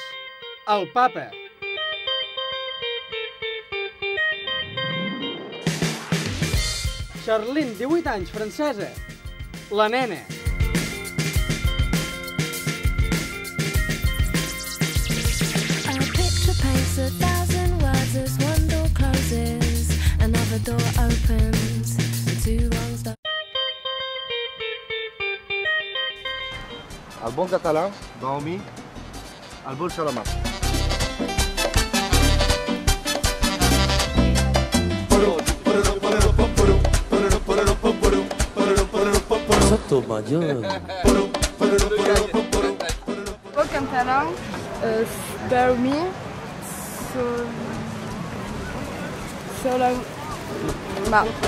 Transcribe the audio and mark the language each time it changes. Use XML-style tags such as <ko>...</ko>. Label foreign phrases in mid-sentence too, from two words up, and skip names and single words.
<ca>El papa. Charlene, 18 anys, francesa. La nena.</ca> <en>A picture paints 1,000 words as one door closes, another door opens, and two wrongs don't.</en> <ca>El bon català va unir el bolso a la mà.</ca> <fr>Au catalan, dormir sur la main.</fr>